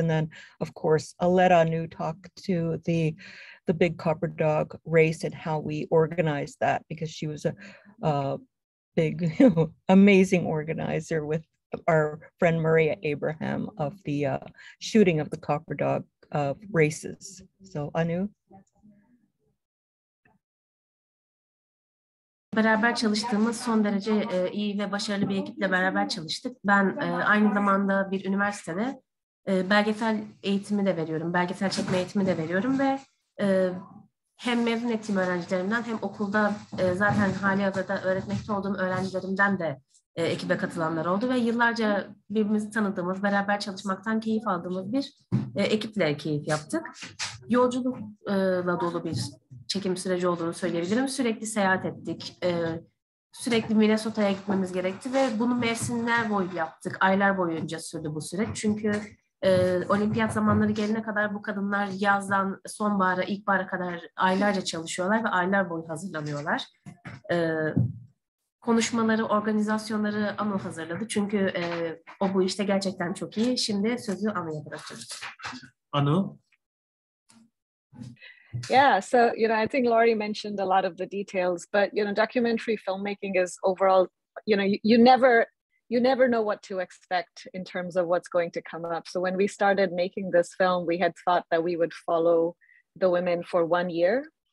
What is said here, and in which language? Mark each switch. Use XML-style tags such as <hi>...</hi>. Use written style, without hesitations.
<en>And then, of course, Anu talked to the big copper dog race and how we organized that, because she was a big, amazing organizer with our friend Maria Abraham of the shooting of the copper dog races. So Anu?</en> <tr>Beraber çalıştığımız son derece iyi ve başarılı bir ekiple beraber çalıştık. Ben aynı zamanda bir üniversitede Belgesel eğitimi de veriyorum, belgesel çekme eğitimi de veriyorum ve hem mezun ettiğim öğrencilerimden hem okulda zaten halihazırda öğretmekte olduğum öğrencilerimden de ekibe katılanlar oldu ve yıllarca birbirimizi tanıdığımız, beraber çalışmaktan keyif aldığımız bir ekiple keyif yaptık. Yolculukla dolu bir çekim süreci olduğunu söyleyebilirim. Sürekli seyahat ettik. Sürekli Minnesota'ya gitmemiz gerekti ve bunu mevsimler boyu yaptık. Aylar boyunca sürdü bu süreç. Çünkü olimpiyat zamanları gelene kadar bu kadınlar yazdan sonbahara, ilkbahara kadar aylarca çalışıyorlar ve aylar boyu hazırlanıyorlar. Konuşmaları, organizasyonları Anu hazırladı. Çünkü o bu işte gerçekten çok iyi. Şimdi sözü Anu'ya bırakıyoruz. Anu?</tr> <en>Yeah, so I think Laurie mentioned a lot of the details, but documentary filmmaking is overall, you never know what to expect in terms of what's going to come up. So when we started making this film, we had thought that we would follow the women for 1 year.</en>